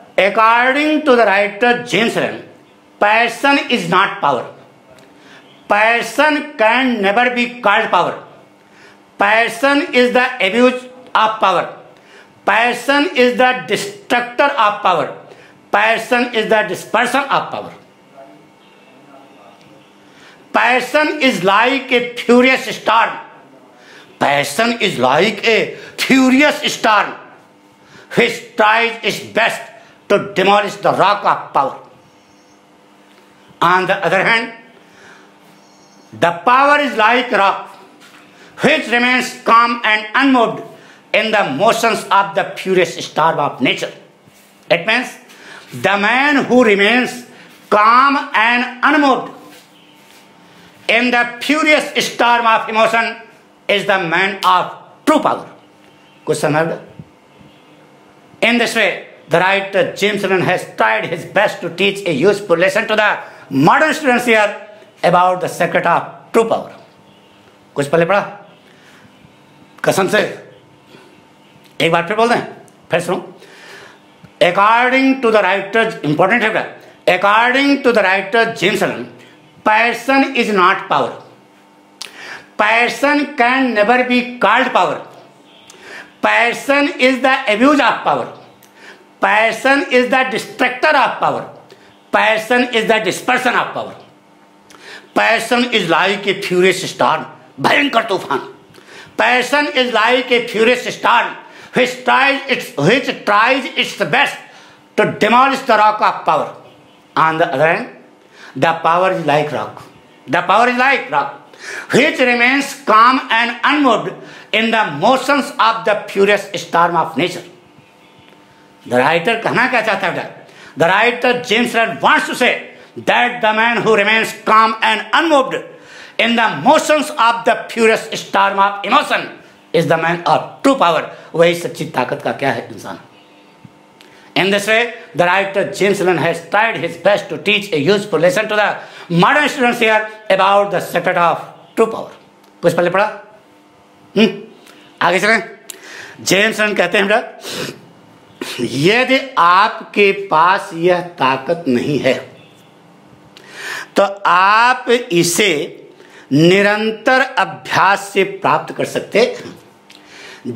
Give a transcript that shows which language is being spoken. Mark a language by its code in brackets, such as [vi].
[en] According to the writer James Allen, passion is not power. Passion can never be called power. Passion is the abuse of power. Passion is the destructor of power. Passion is the dispersion of power. Passion is like a furious storm. Passion is like a furious storm which tries its best to demolish the rock of power. On the other hand, the power is like a rock which remains calm and unmoved in the motions of the furious storm of nature. It means the man who remains calm and unmoved in the furious storm of emotion is the man of true power. [hi] कुछ समझ? [en] In this way, the writer James Allen has tried his best to teach a useful lesson to the modern students here about the secret of true power. [hi] कुछ पहले पढ़ा, कसम से एक बार फिर बोल दें, फिर सुनो. [en] According to the writer, important है, according to the writer James Allen, passion is not power. Passion can never be called power. Passion is the abuse of power. Passion is the distractor of power. Passion is the dispersion of power. Passion is like a furious storm, [hi] भयंकर तूफान. [en] Passion is like a furious storm which tries its best to demolish the rock of power. On the other hand, the power is like rock. The power is like rock, which remains calm and unmoved in the motions of the furious storm of nature. The writer [hi] कहना क्या चाहता है? [en] The writer James Allen wants to say that the man who remains calm and unmoved in the motions of the furious storm of emotion is the man of true power. [hi] वही सच्ची ताकत का क्या है इंसान. [en] In this way, the writer James Allen has tried his best to teach a useful lesson to the modern students here about the secret of true power. [hi] कुछ पहले पढ़ा? आगे चलें. जेम्स एलन कहते हैं बेटा, यदि आपके पास यह ताकत नहीं है तो आप इसे निरंतर अभ्यास से प्राप्त कर सकते हैं.